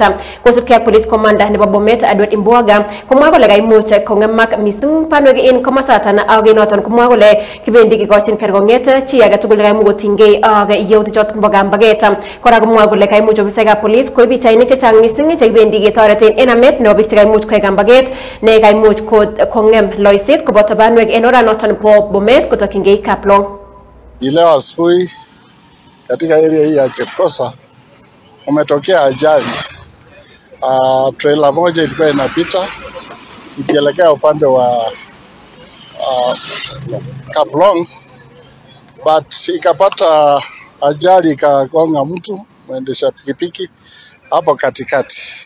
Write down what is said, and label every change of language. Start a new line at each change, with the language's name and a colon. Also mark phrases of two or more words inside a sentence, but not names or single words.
Kalenjin: Kosubkei ak
English: police commander
Kalenjin: nebo Bomet Edward Imbwaga komwa kole kaimuch kong'emak mising banwek en komosatan ak noton komwa kole kibendi kikochin kerkong'et chi age tugul kaimuch kotinygei ak yautik choton bo kambaget. Kora komwa kole kaimuch ofisekab police koib pichainik chechang mising chekibendi ketoreten en amet nebo biik che kaimuch koyai kambaget ne kaimuch kong'em loiset koboto banwek en oranoton bo Bomet kotokyingei Kaplong.
Swahili: Leo asubuhi katika area hii ya Chepkosa umetokea ajali. Trailer moja ilikuwa inapita ikielekea upande wa Kaplong, but ikapata ajali ikagonga mtu mwendesha pikipiki hapo katikati.